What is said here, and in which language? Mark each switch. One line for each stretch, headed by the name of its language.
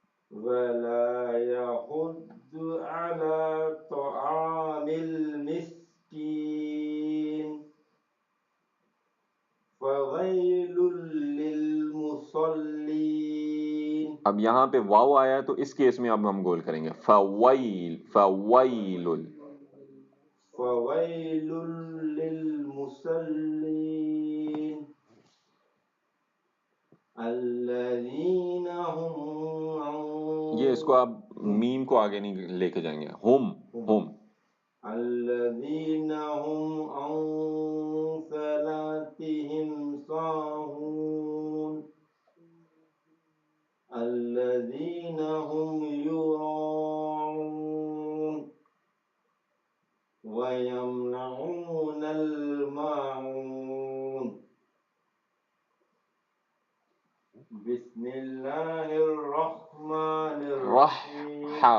Arabic: ولا يحض على طعام المسكين فويل للمصلين
Urdu: اب یہاں پہ واو آیا تو اس کیس میں اب ہم گول کریں گے فویل
Arabic: فويل للمصلين الذين هم عن
Urdu: یہ اس کو آپ میم کو آگے نہیں لے کے جائیں گے ہم
Arabic: الذين هم عن صلاتهم ساهون الذين هم يراءون ويمنعون الماعون بسم الله الرحمن الرحيم